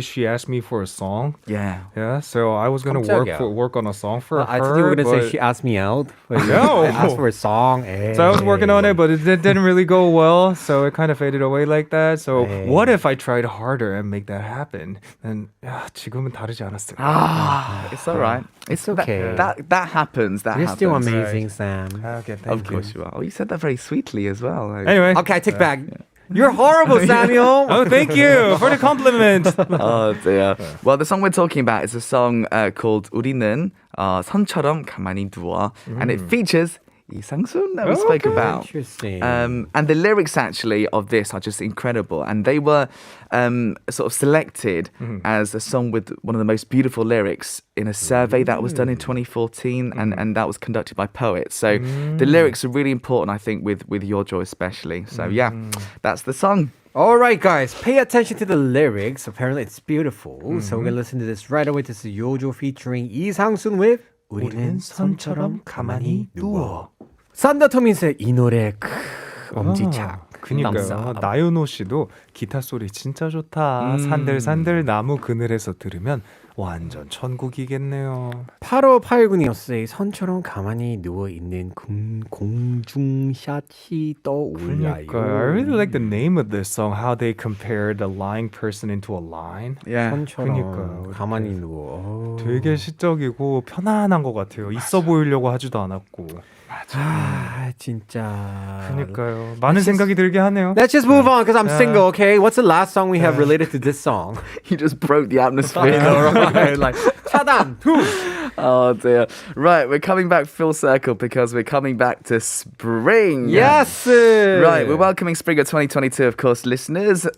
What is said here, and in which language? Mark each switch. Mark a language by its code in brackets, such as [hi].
[en] She asked me for a song. Yeah. Yeah, so I was gonna work on a song for her. I thought you were going to say but- she asked me out. No. I asked for a song. So I was working on it, but it didn't really go well. So it kind of faded away like that. So what if I tried harder and make that happen? And [ko] 지금은 다르지 않았어요. [en] It's all right. It's okay. That happens. That You're happens. still amazing, Sam. Okay, thank Of course you are. Oh, you said that very sweetly as well. Anyway. Okay, I take back. You're horrible, Samuel. Oh, thank you for the compliment. Oh dear. Well, the song we're talking about is a song called 우리는 선처럼 가만히 누워, and it features Lee Sang-soon that we spoke about. Interesting. And the lyrics actually of this are just incredible, and they were sort of selected as a song with one of the most beautiful lyrics in a survey that was done in 2014, and that was conducted by poets. So the lyrics are really important, I think, with Yeojo especially. So yeah, that's the song. All right, guys, pay attention to the lyrics. Apparently, it's beautiful. So we're going to listen to this right away. This is Yeojo featuring Lee Sang-soon with 우리는 선처럼 가만히 누워. [ko] 산더 토민스의 이 노래 엄지척. 그니까요. 나윤호 씨도 기타 소리 진짜 좋다. 산들산들 나무 그늘에서 들으면 완전 천국이겠네요. 8589님이 선처럼 가만히 누워있는 공중샷이 떠올라요. 그러니까요. [en] I really like the name of this song, how they compared a lying person into a line. Yeah. [ko] 선처럼 그러니까요. 가만히 누워. 되게 시적이고 편안한 것 같아요. 있어 보이려고 하지도 않았고. 아, 진짜. 그러니까요. 많은 생각이 들게 하네요. [en] Let's just move on because I'm single, okay? What's the last song we have related to this song? You just broke the atmosphere. Like, 차단, two. Oh dear. Right, we're coming back full circle because we're coming back to spring. Yes. Right, we're welcoming spring of 2022, of course, listeners.